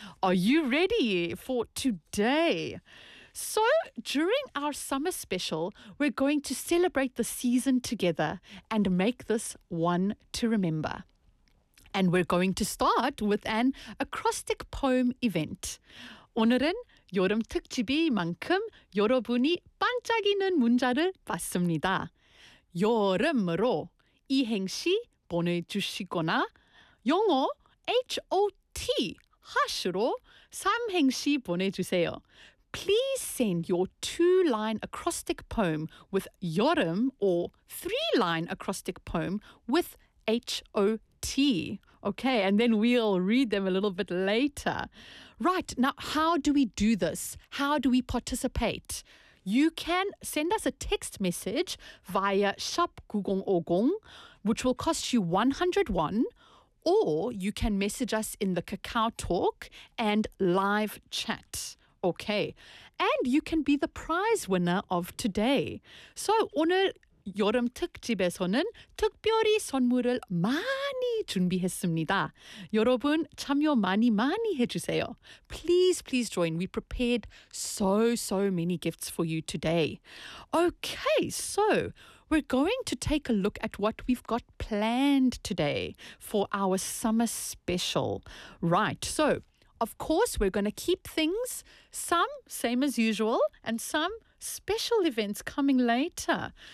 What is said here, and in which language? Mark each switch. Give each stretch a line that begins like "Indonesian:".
English: Are you ready for today? So, during our summer special, we're going to celebrate the season together and make this one to remember. And we're going to start with an acrostic poem event.
Korean: 오늘은 여름 특집이 만큼 여러분이 반짝이는 문자를 받습니다. 여름으로 이행시 보내주시거나 영어 HOT 하시로 삼행시 보내주세요.
English: Please send your two-line acrostic poem with 여름 or three-line acrostic poem with HOT. Okay, and then we'll read them a little bit later. Right, now how do we do this? How do we participate? You can send us a text message via SHOP9050, which will cost you 100 won, or you can message us in the KakaoTalk and live chat. Okay, and you can be the prize winner of today.
Korean: So, 오늘 여름 특집에서는 특별히 선물을 많이 준비했습니다. 여러분, 참여 많이 많이 해주세요.
English: Please, please join. We prepared so, so many gifts for you today. Okay, so we're going to take a look at what we've got planned today for our summer special. Right, so of course, we're going to keep things some same as usual and some special events coming later.